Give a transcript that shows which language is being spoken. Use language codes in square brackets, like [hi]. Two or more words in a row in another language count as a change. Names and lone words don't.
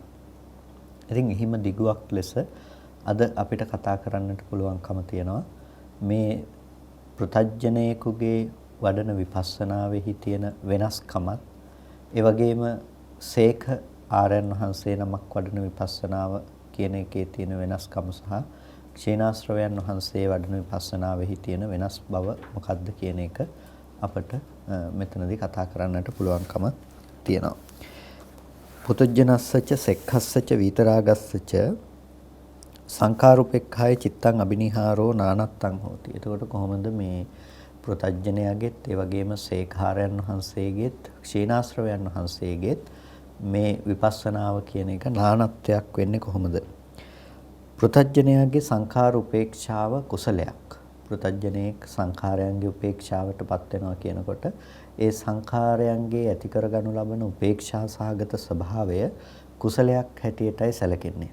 [si] ඉතින් එහිම දිගුවක් ලෙස අද අපිට කතා කරන්නට පුළුවන්කම තියෙනවා මේ පෘතජ්ජනයෙකුගේ වඩන විපස්සනාවෙහි තියෙන වෙනස්කමත්, ඒ වගේම සේඛ ආර්යයන් වහන්සේ නමක් වඩන විපස්සනාව කියන එකේ තියෙන වෙනස්කම සහ ක්ෂීණාශ්‍රවයන් වහන්සේ වඩන විපස්සනාවෙහි තියෙන වෙනස් බව මොකක්ද කියන එක අපට මෙතනදී කතා කරන්නට පුළුවන්කම තියෙනවා. [pi] පුතජනස්සච සෙක්ඛස්සච විතරාගස්සච සංඛාරුපෙක්ඛාය චිත්තං අබිනිහාරෝ නානත්තං හෝති. [si] එතකොට කොහොමද මේ පෘතජ්ජනයාගෙත් ඒ වගේම සේඛාරයන් වහන්සේගෙත් ක්ෂීණාශ්‍රවයන් වහන්සේගෙත් මේ විපස්සනාව කියන එක නානත්වයක් වෙන්නේ කොහොමද? පෘතජ්ජනයාගේ සංඛාර උපේක්ෂාව කුසලයක්. පෘතජ්ජනයේ සංඛාරයන්ගේ උපේක්ෂාවටපත් වෙනවා කියනකොට ඒ සංඛාරයන්ගේ ඇති කරගනු ලබන උපේක්ෂා සහගත ස්වභාවය කුසලයක් හැටියටයි සැලකෙන්නේ.